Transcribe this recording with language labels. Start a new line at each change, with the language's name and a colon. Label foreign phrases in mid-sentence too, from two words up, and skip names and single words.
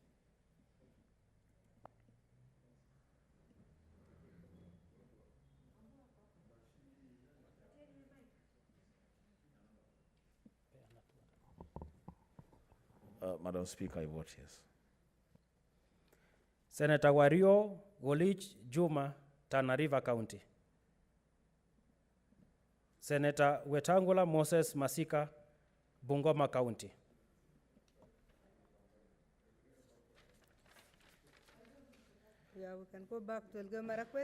English: Madam Speaker, I vote yes. Senator Wario Golich Juma, Tana River County. Senator Wetangula Moses Masika, Bungoma County. Yeah, we can go back to Elgeyo Marakwet.